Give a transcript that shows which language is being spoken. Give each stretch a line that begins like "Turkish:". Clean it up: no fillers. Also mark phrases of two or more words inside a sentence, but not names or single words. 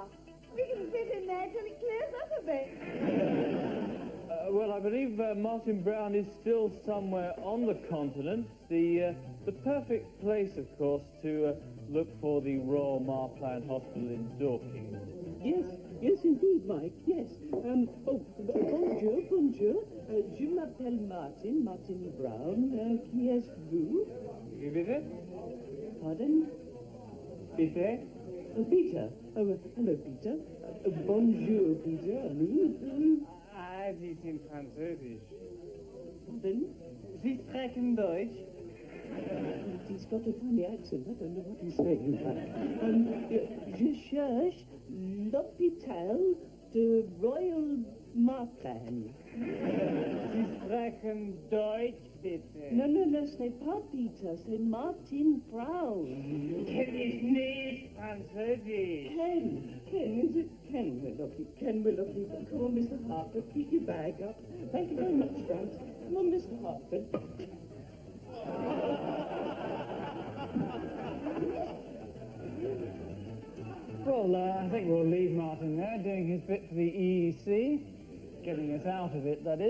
English: We can sit in there till it clears up a bit. Well, I believe Martin Brown is still somewhere on the continent. The perfect place, of course, to look for the Royal Marplan Hospital in Dorking. Yes, indeed, Mike, yes.
French: Bonjour. Je m'appelle Martin Brown. Qui êtes-vous?
German: Qui bitte?
French: Pardon?
German: Bitte?
English: Peter. Oh, hello, Peter. Bonjour, Peter.
German: Sie sind Französisch.
French: Pardon?
German: Sie sprechen Deutsch.
English: He's got a funny accent. I don't know what he's saying, in fact.
French: Je cherche l'hôpital de Royal Marplan.
German: Sie sprechen Deutsch, bitte.
French: No, ce n'est pas Peter, c'est Martin Brown.
German: Kenn ich nicht Französisch.
English: Ken, is it Ken, my lovely? Ken, my lovely. Come on, Mr. Hartford, keep your bag up. Thank you very much, Franz. Come on, Mr. Hartford. Well, I think we'll leave Martin there, doing his bit for the EEC, getting us out of it, that is.